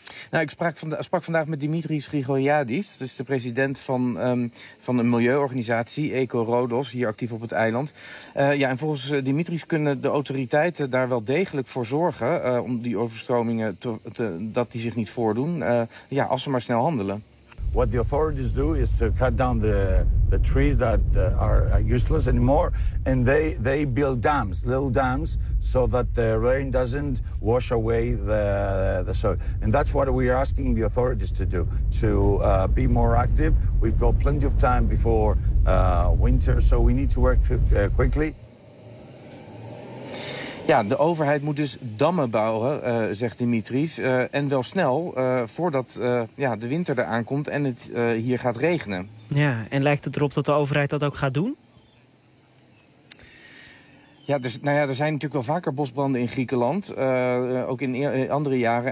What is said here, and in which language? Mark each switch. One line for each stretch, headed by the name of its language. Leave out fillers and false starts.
Dutch: Nou, ik sprak vandaag met Dimitris Grigoriadis. Dat is de president van een milieuorganisatie, Eco Rhodos, hier actief op het eiland. En volgens Dimitris kunnen de autoriteiten daar wel degelijk voor zorgen om die overstromingen dat die zich niet voordoen. Als ze maar snel handelen.
English: What the authorities do is to cut down the trees that are useless anymore, and they build dams, little dams, so that the rain doesn't wash away the soil. And that's what we are asking the authorities to do, to be more active. We've got plenty of time before winter, so we need to work quickly.
Dutch: Ja, de overheid moet dus dammen bouwen, zegt Dimitris. En wel snel, voordat de winter eraan komt en het hier gaat regenen. Ja, en lijkt het erop dat de overheid dat ook gaat doen? Ja, er zijn natuurlijk wel vaker bosbranden in Griekenland, ook in andere jaren.